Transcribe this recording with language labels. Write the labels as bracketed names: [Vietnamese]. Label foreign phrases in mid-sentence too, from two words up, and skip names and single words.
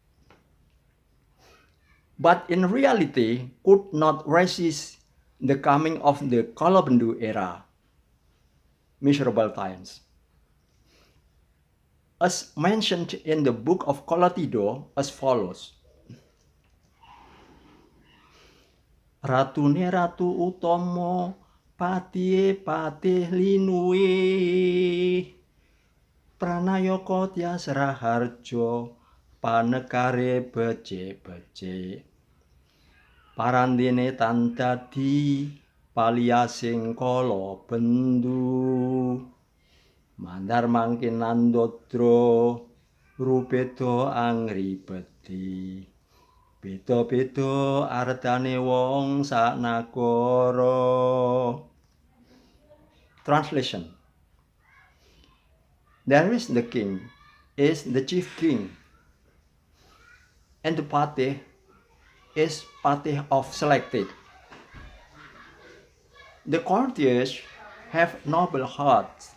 [English] But in reality, could not resist the coming of the Kalabendu era, miserable times. As mentioned in the book of Kolatido as follows. [Javanese] Ratune ratu utomo, patihe patih linuwe, pranayaka tyasra harjo, panekare becik-becik. Parandene tan dadi paliyasing kala bendu, mandar mangkin nandodra rubeda angribedi. Beda-beda artane wong sak nagara. [English] Translation. There is the king, is the chief king, and the patih is patih of selected. The courtiers have noble hearts.